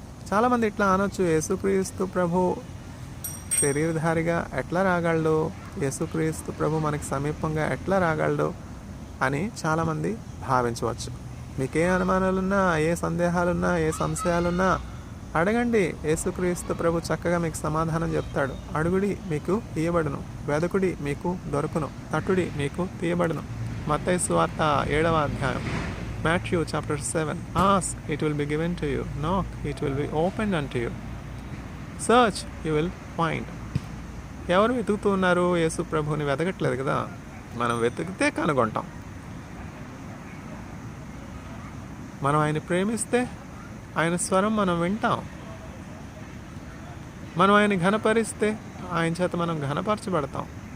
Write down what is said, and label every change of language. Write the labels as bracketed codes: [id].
[te] చాలామంది ఇట్లా అనొచ్చు, యేసుక్రీస్తు ప్రభు శరీరధారిగా ఎట్లా రాగలడు, యేసుక్రీస్తు ప్రభు మనకి సమీపంగా ఎట్లా రాగలడు అని చాలామంది భావించవచ్చు. మీకే అనుమానాలున్నా, ఏ సందేహాలున్నా, ఏ సంశయాలున్నా అడగండి. యేసుక్రీస్తు ప్రభు చక్కగా మీకు సమాధానం చెప్తాడు. అడుగుడి మీకు ఇయ్యబడును, వెదకుడి మీకు దొరకును, తట్టుడి మీకు తీయబడును. మత్తయి సువార్త 7వ అధ్యాయం. Matthew chapter 7. [en] Ask, it will be given to you. Knock, it will be opened unto you. Search, you will find. [te] ఎవరు వెతుకుతూ ఉన్నారు? యేసు ప్రభుని వెతకట్లేదు కదా, మనం వెతికితే కనుగొంటాం. మనం ఆయన ప్రేమిస్తే ఆయన స్వరం మనం వింటాం. మనం ఆయన ఘనపరిస్తే ఆయన చేత మనం ఘనపరచబడతాం.